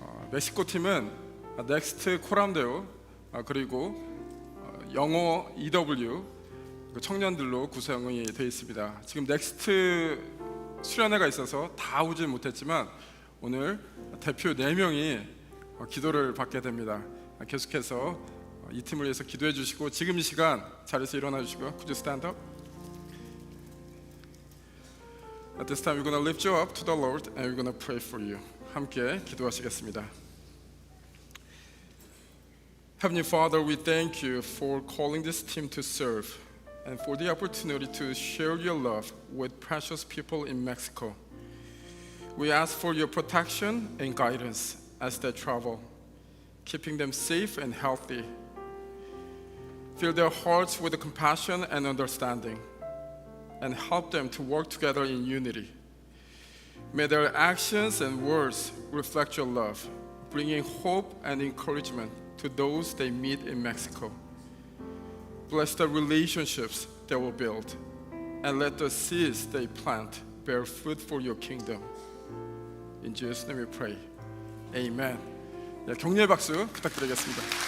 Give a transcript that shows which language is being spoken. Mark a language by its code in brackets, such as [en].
[ko] 멕시코 팀은 넥스트 코람데오 그리고 영어 EW 청년들로 구성이 되어 있습니다. 지금 넥스트 수련회가 있어서 다 오지 못했지만 오늘 대표 4명이 기도를 받게 됩니다. 계속해서 이 팀을 위해서 기도해 주시고 지금 이 시간 자리에서 일어나 주시고요. [en] Could you stand up? At this time, we're going to lift you up to the Lord and we're going to pray for you. [ko] 함께 기도하시겠습니다. [en] Heavenly Father, we thank you for calling this team to serve and for the opportunity to share your love with precious people in Mexico. We ask for your protection and guidance as they travel, keeping them safe and healthy. Fill their hearts with compassion and understanding, and help them to work together in unity. May their actions and words reflect your love, bringing hope and encouragement to those they meet in Mexico. Bless the relationships they will build, and let the seeds they plant bear fruit for your kingdom. In Jesus' name we pray. Amen. [ko] 네, 격려의 박수 부탁드리겠습니다.